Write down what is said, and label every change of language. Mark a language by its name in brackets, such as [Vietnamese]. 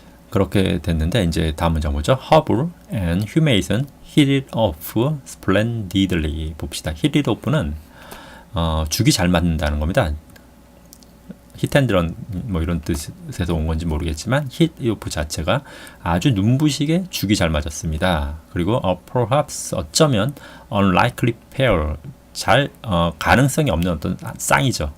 [Korean] 그렇게 됐는데 이제 다음 문장 보죠. [English] 허블 and 휴메이슨 hit it off splendidly. [Korean] 봅시다. [English] hit it off [Korean] 는 죽이 잘 맞는다는 겁니다. 히트앤드런 뭐 이런 뜻에서 온 건지 모르겠지만 [English] hit it off [Korean] 자체가 아주 눈부시게 죽이 잘 맞았습니다. 그리고 perhaps 어쩌면 [English] unlikely pair [Korean] 가능성이 없는 어떤 쌍이죠.